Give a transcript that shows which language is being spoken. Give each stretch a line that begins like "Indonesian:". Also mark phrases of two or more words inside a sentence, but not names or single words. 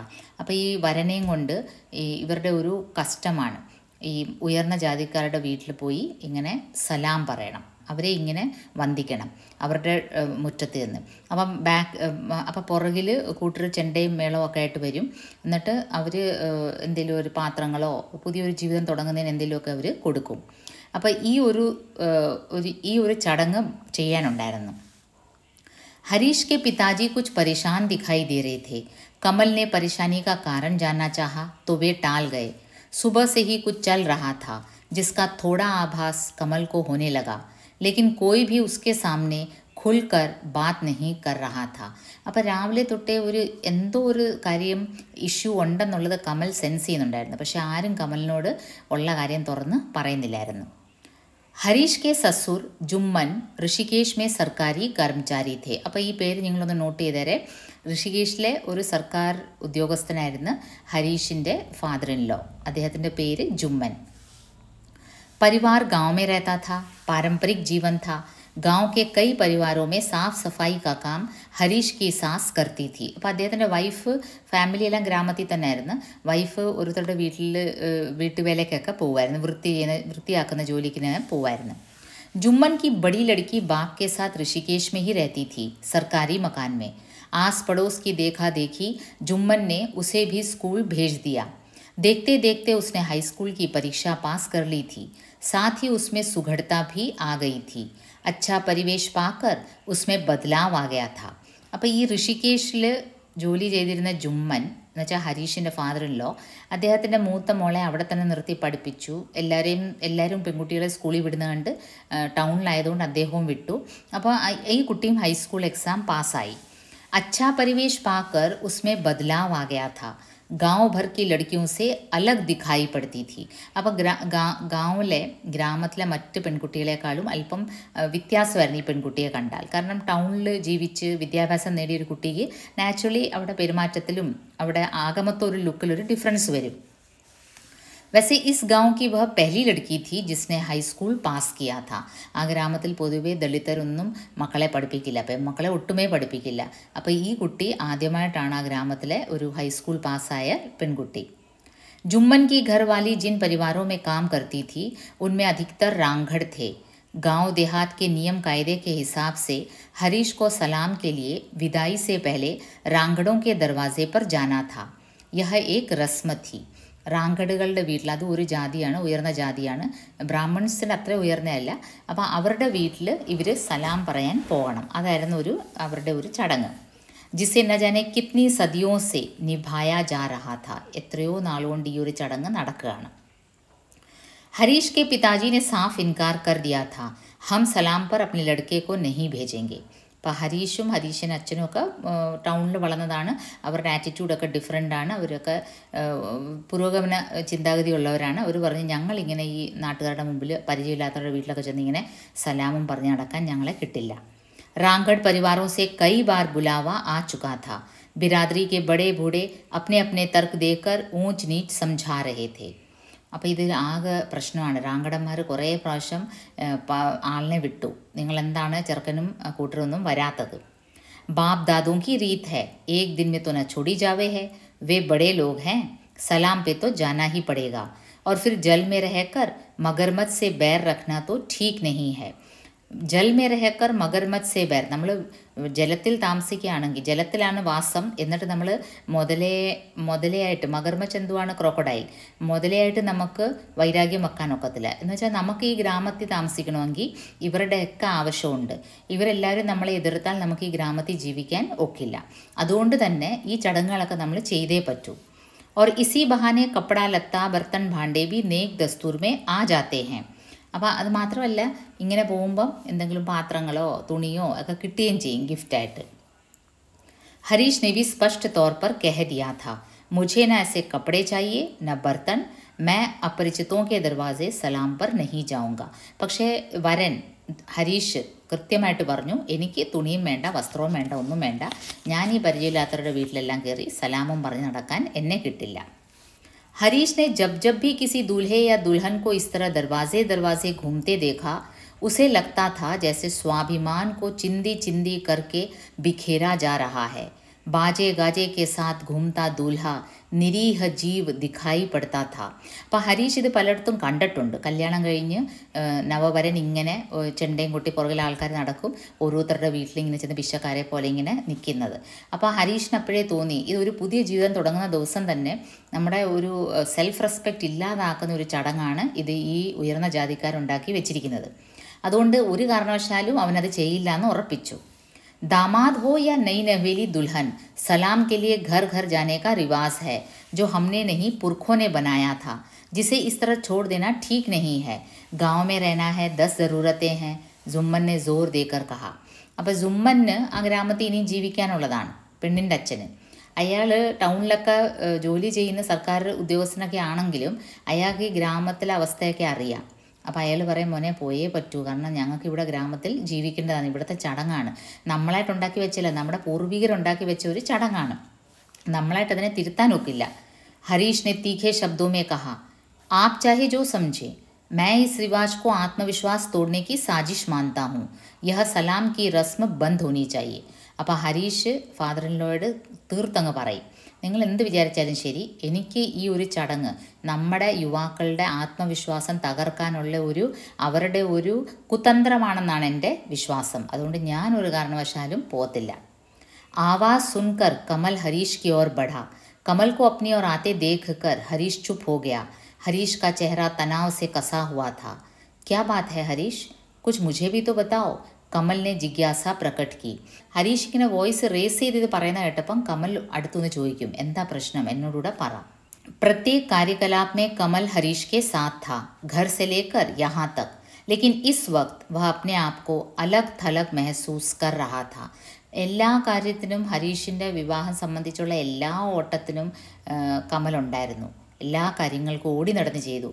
Malayalam: അപ്പോൾ ഈ വരനെയും കൊണ്ട് ഇവരുടെ ഒരു കസ്റ്റമാണ് ഈ ഉയർന്ന ജാതിക്കാരുടെ വീട്ടിൽ പോയി ഇങ്ങനെ സലാം പറയണം, അവരെ ഇങ്ങനെ വന്ദിക്കണം അവരുടെ മുറ്റത്ത് നിന്ന്. അപ്പം പുറകിൽ കൂട്ടർ ചെണ്ടയും മേളവും ഒക്കെ ആയിട്ട് വരും. എന്നിട്ട് അവർ എന്തെങ്കിലും ഒരു പാത്രങ്ങളോ പുതിയൊരു ജീവിതം തുടങ്ങുന്നതിന് എന്തെങ്കിലുമൊക്കെ അവർ കൊടുക്കും. അപ്പോൾ ഈ ഒരു ചടങ്ങ് ചെയ്യാനുണ്ടായിരുന്നു.
Hindi: हरीश के पिताजी कुछ परेशान दिखाई दे रहे थे. कमल ने परेशानी का कारण जानना चाहा तो वे टाल गए. सुबह से ही कुछ चल रहा था जिसका थोड़ा आभास कमल को होने लगा, लेकिन कोई भी उसके सामने खुलकर बात नहीं कर रहा था.
Malayalam: അപ്പോൾ രാവിലെ തൊട്ടേ എന്തോ ഒരു കാര്യം ഇഷ്യൂ ഉണ്ടെന്നുള്ളത് കമൽ സെൻസ് ചെയ്യുന്നുണ്ടായിരുന്നു. പക്ഷെ ആരും കമലിനോട് ഉള്ള കാര്യം തുറന്ന് പറയുന്നില്ലായിരുന്നു.
Hindi: हरीश के ससुर जुम्मन ऋषिकेश में सरकारी कर्मचारी थे.
Malayalam: അപ്പോൾ ഈ പേര് നിങ്ങളൊന്ന് നോട്ട് ചെയ്തേരെ. ഋഷികേശിലെ ഒരു സർക്കാർ ഉദ്യോഗസ്ഥനായിരുന്നു ഹരീഷിൻ്റെ
English: father in law.
Malayalam: അദ്ദേഹത്തിൻ്റെ പേര് ജുമ്മൻ.
Hindi: परिवार गांव में रहता था. पारंपरिक जीवन था. गांव के कई परिवारों में साफ सफाई का काम हरीश की सास करती थी.
Malayalam: അപ്പോൾ അദ്ദേഹത്തിൻ്റെ വൈഫ്, ഫാമിലി എല്ലാം ഗ്രാമത്തിൽ തന്നെ ആയിരുന്നു. വൈഫ് ഓരോരുത്തരുടെ വീട്ടുവേലയ്ക്കൊക്കെ പോകുമായിരുന്നു, വൃത്തിയാക്കുന്ന ജോലിക്ക് പോകുമായിരുന്നു.
Hindi: जुम्मन की बड़ी लड़की बाप के साथ ऋषिकेश में ही रहती थी, सरकारी मकान में. आस पड़ोस की देखा देखी जुम्मन ने उसे भी स्कूल भेज दिया. देखते देखते उसने हाई स्कूल की परीक्षा पास कर ली थी. साथ ही उसमें सुघड़ता भी आ गई थी. अच्छा परिवेश पाकर उसमें बदलाव आ गया था.
Malayalam: അപ്പോൾ ഈ ഋഷികേശിൽ ജോലി ചെയ്തിരുന്ന ജുമ്മൻ എന്ന് വെച്ചാൽ ഹരീഷിൻ്റെ
English: father in law,
Malayalam: അദ്ദേഹത്തിൻ്റെ മൂത്ത മോളെ അവിടെ തന്നെ നിർത്തി പഠിപ്പിച്ചു. എല്ലാവരും പെൺകുട്ടികളെ സ്കൂളിൽ വിടുന്ന കണ്ട് ടൗണിലായതുകൊണ്ട് അദ്ദേഹവും വിട്ടു. അപ്പോൾ ഈ കുട്ടിയും
English: high school exam
Malayalam: പാസ്സായി.
Hindi: अच्छा परिवेश पाकर उसमें बदलाव आ गया था. गांव भर की लड़कियों से अलग दिखाई पड़ती थी.
Malayalam: അപ്പോൾ ഗ്രാമത്തിലെ മറ്റ് പെൺകുട്ടികളെക്കാളും അല്പം വ്യത്യാസമായിരുന്നു ഈ പെൺകുട്ടിയെ കണ്ടാൽ. കാരണം ടൗണിൽ ജീവിച്ച് വിദ്യാഭ്യാസം നേടിയൊരു കുട്ടിക്ക് നാച്ചുറലി അവിടെ പെരുമാറ്റത്തിലും അവിടെ ആകമൊത്ത ഒരു ലുക്കിലൊരു ഡിഫറൻസ് വരും.
Hindi: वैसे इस गांव की वह पहली लड़की थी जिसने हाई स्कूल पास किया था.
Malayalam: ആ ഗ്രാമത്തിൽ പൊതുവേ ദളിതരൊന്നും മക്കളെ പഠിപ്പിക്കില്ല, മക്കളെ ഒട്ടുമേ പഠിപ്പിക്കില്ല. അപ്പോൾ ഈ കുട്ടി ആദ്യമായിട്ടാണ് ആ ഗ്രാമത്തിലെ ഒരു ഹൈസ്കൂൾ പാസ്സായ പെൺകുട്ടി.
Hindi: जुम्मन की घरवाली जिन परिवारों में काम करती थी उनमें अधिकतर रांगड़ थे. गांव देहात के नियम कायदे के हिसाब से हरीश को सलाम के लिए विदाई से पहले रांगड़ों के दरवाजे पर जाना था. यह एक रस्म थी.
Malayalam: റാങ്കടുകളുടെ വീട്ടിൽ, അത് ഒരു ജാതിയാണ്, ഉയർന്ന ജാതിയാണ്, ബ്രാഹ്മൺസിന് അത്ര ഉയർന്നതല്ല. അപ്പോൾ അവരുടെ വീട്ടിൽ ഇവർ സലാം പറയാൻ പോകണം. അതായിരുന്നു അവരുടെ ഒരു ചടങ്ങ്.
Hindi: जिसे न जाने कितनी सदियों से निभाया जा रहा था.
Malayalam: എത്രയോ നാളുകൊണ്ട് ഈ ഒരു ചടങ്ങ് നടക്കുകയാണ്.
Hindi: ഹരീഷ് के पिताजी ने साफ इनकार कर दिया था. हम सलाम पर अपने लड़के को नहीं भेजेंगे.
Malayalam: അപ്പോൾ ഹരീഷിൻ്റെ അച്ഛനും ഒക്കെ ടൗണിൽ വളർന്നതാണ്. അവരുടെ ആറ്റിറ്റ്യൂഡൊക്കെ ഡിഫറെൻ്റാണ്. അവരൊക്കെ പുരോഗമന ചിന്താഗതിയുള്ളവരാണ്. അവർ പറഞ്ഞ് ഞങ്ങളിങ്ങനെ ഈ നാട്ടുകാരുടെ മുമ്പിൽ പരിചയമില്ലാത്തവരുടെ വീട്ടിലൊക്കെ ചെന്ന് ഇങ്ങനെ സലാമും പറഞ്ഞ് നടക്കാൻ ഞങ്ങളെ കിട്ടില്ല.
Hindi: रांगड़ परिवारों से कई बार बुलावा आ चुका था. बिरादरी के बड़े बूढ़े अपने अपने तर्क देकर ऊंच नीच समझा रहे थे.
Malayalam: അപ്പോൾ ഇത് ആകെ പ്രശ്നമാണ്. റാങ്കടന്മാർ കുറേ പ്രാവശ്യം ആളിനെ വിട്ടു. നിങ്ങളെന്താണ് ചെറുക്കനും കൂട്ടരൊന്നും വരാത്തത്?
Hindi: बाप दादों की रीत है, एक दिन में तो न छोड़ी जावे है. वे बड़े लोग हैं, सलाम पे तो जाना ही पड़ेगा. और फिर जल में रहकर मगरमच्छ से बैर रखना तो ठीक नहीं है. जल में रहकर मगरमच्छ से बैर,
Malayalam: നമ്മൾ ജലത്തിൽ താമസിക്കുകയാണെങ്കിൽ, ജലത്തിലാണ് വാസം, എന്നിട്ട് നമ്മൾ മുതലയായിട്ട്, മഗർമച്ച് എന്തുവാണ്, ക്രോക്കഡൈൽ, മുതലയായിട്ട് നമുക്ക് വൈരാഗ്യം വെക്കാൻ ഒക്കത്തില്ല. എന്ന് വെച്ചാൽ നമുക്ക് ഈ ഗ്രാമത്തിൽ താമസിക്കണമെങ്കിൽ ഇവരുടെയൊക്കെ ആവശ്യമുണ്ട്. ഇവരെല്ലാവരും നമ്മളെ എതിർത്താൽ നമുക്ക് ഈ ഗ്രാമത്തിൽ ജീവിക്കാൻ ഒക്കില്ല. അതുകൊണ്ട് തന്നെ ഈ ചടങ്ങുകളൊക്കെ നമ്മൾ ചെയ്തേ പറ്റൂ.
Hindi: और इसी बहाने कपड़ा लत्ता बर्तन भांडे भी नेक दस्तूर में आ जाते हैं.
Malayalam: അപ്പോൾ അത് മാത്രമല്ല, ഇങ്ങനെ പോകുമ്പം എന്തെങ്കിലും പാത്രങ്ങളോ തുണിയോ ഒക്കെ കിട്ടുകയും ചെയ്യും ഗിഫ്റ്റായിട്ട്.
Hindi: ഹരീഷ് ने भी स्पष्ट तौर पर कह दिया था, मुझे न ऐसे कपड़े चाहिए न बर्तन, मैं अपरिचितों के दरवाजे सलाम पर नहीं जाऊंगा.
Malayalam: പക്ഷേ വരൻ ഹരീഷ് കൃത്യമായിട്ട് പറഞ്ഞു, എനിക്ക് തുണിയും വേണ്ട, വസ്ത്രവും വേണ്ട, ഒന്നും വേണ്ട, ഞാൻ ഈ പരിചയമില്ലാത്തവരുടെ വീട്ടിലെല്ലാം കയറി സലാമും പറഞ്ഞ് നടക്കാൻ എന്നെ കിട്ടില്ല.
Hindi: हरीश ने जब जब भी किसी दूल्हे या दुल्हन को इस तरह दरवाजे दरवाजे घूमते देखा, उसे लगता था जैसे स्वाभिमान को चिंदी चिंदी करके बिखेरा जा रहा है. बाजे गाजे के साथ घूमता दूल्हा निरीह जीव दिखाई पड़ता था.
Malayalam: അപ്പോൾ ഹരീഷ് ഇത് പലയിടത്തും കണ്ടിട്ടുണ്ട്. കല്യാണം കഴിഞ്ഞ് നവവരൻ ഇങ്ങനെ ചെണ്ടയും കൊട്ടി പുറകിൽ ആൾക്കാർ നടക്കും, ഓരോരുത്തരുടെ വീട്ടിലിങ്ങനെ ചെന്ന് പിശക്കാരെ പോലെ ഇങ്ങനെ നിൽക്കുന്നത്. അപ്പോൾ ഹരീഷിന് അപ്പോഴേ തോന്നി, ഇതൊരു പുതിയ ജീവിതം തുടങ്ങുന്ന ദിവസം തന്നെ നമ്മുടെ ഒരു
English: self respect
Malayalam: ഇല്ലാതാക്കുന്ന ഒരു ചടങ്ങാണ് ഇത് ഈ ഉയർന്ന ജാതിക്കാരുണ്ടാക്കി വെച്ചിരിക്കുന്നത്. അതുകൊണ്ട് ഒരു കാരണവശാലും അവനത് ചെയ്യില്ല എന്ന് ഉറപ്പിച്ചു.
Hindi: दामाद हो या नई नवेली दुल्हन, सलाम के लिए घर घर जाने का रिवाज है, जो हमने नहीं पुरखों ने बनाया था, जिसे इस तरह छोड़ देना ठीक नहीं है. गांव में रहना है, 10 ज़रूरतें हैं, जुम्मन ने जोर देकर कहा.
Malayalam: അപ്പോൾ ജുമ്മന് ആ ഗ്രാമത്തിൽ ഇനിയും ജീവിക്കാനുള്ളതാണ്, പെണ്ണിൻ്റെ അച്ഛന്. അയാൾ ടൗണിലൊക്കെ ജോലി ചെയ്യുന്ന സർക്കാർ ഉദ്യോഗസ്ഥനൊക്കെ ആണെങ്കിലും അയാൾക്ക് ഈ ഗ്രാമത്തിലെ അവസ്ഥയൊക്കെ അറിയാം. അപ്പോൾ അയാൾ പറയും, മോനെ പോയേ പറ്റൂ, കാരണം ഞങ്ങൾക്ക് ഇവിടെ ഗ്രാമത്തിൽ ജീവിക്കേണ്ടതാണ്, ഇവിടുത്തെ ചടങ്ങാണ്, നമ്മളായിട്ടുണ്ടാക്കി വെച്ചില്ല, നമ്മുടെ പൂർവികരുണ്ടാക്കി വെച്ച ഒരു ചടങ്ങാണ്, നമ്മളായിട്ട് അതിനെ തിരുത്താൻ ഒക്കില്ല.
Hindi: ഹരീഷ് ने तीखे शब्दों में कहा, आप चाहे जो समझे, मैं इस रिवाज को आत्मविश्वास तोड़ने की साजिश मानता हूँ. यह सलाम की रस्म बंद होनी चाहिए.
Malayalam: അപ്പോൾ ഹരീഷ്
English: father in law
Malayalam: തീർത്തങ്ങ് പറയും, നിങ്ങൾ എന്ത് വിചാരിച്ചാലും ശരി, എനിക്ക് ഈ ഒരു ചടങ്ങ് നമ്മുടെ യുവാക്കളുടെ ആത്മവിശ്വാസം തകർക്കാനുള്ള അവരുടെ ഒരു കുതന്ത്രമാണെന്നാണ് എൻ്റെ വിശ്വാസം. അതുകൊണ്ട് ഞാൻ ഒരു കാരണവശാലും പോകത്തില്ല.
Hindi: आवाज़ सुनकर कमल हरीश की ओर बढ़ा. कमल को अपनी ओर आते देखकर हरीश चुप हो गया. हरीश का चेहरा तनाव से कसा हुआ था. क्या बात है हरीश, कुछ मुझे भी तो बताओ, कमल ने जिज्ञासा प्रकट की.
Malayalam: ഹരീഷ് ഇങ്ങനെ
English: voice raise
Malayalam: ചെയ്ത് ഇത് പറയുന്ന കേട്ടപ്പം കമൽ അടുത്തുനിന്ന് ചോദിക്കും, എന്താ പ്രശ്നം, എന്നോടുകൂടെ പറ.
Hindi: प्रत्येक कार्यकलाप में कमल हरीश के साथ था, घर से लेकर यहाँ तक, लेकिन इस वक्त वह अपने आप को अलग थलग महसूस कर रहा था.
Malayalam: എല്ലാ കാര്യത്തിനും ഹരീഷിൻ്റെ വിവാഹം സംബന്ധിച്ചുള്ള എല്ലാ ഓട്ടത്തിനും കമലുണ്ടായിരുന്നു, എല്ലാ കാര്യങ്ങൾക്കും ഓടി നടന്ന് ചെയ്തു.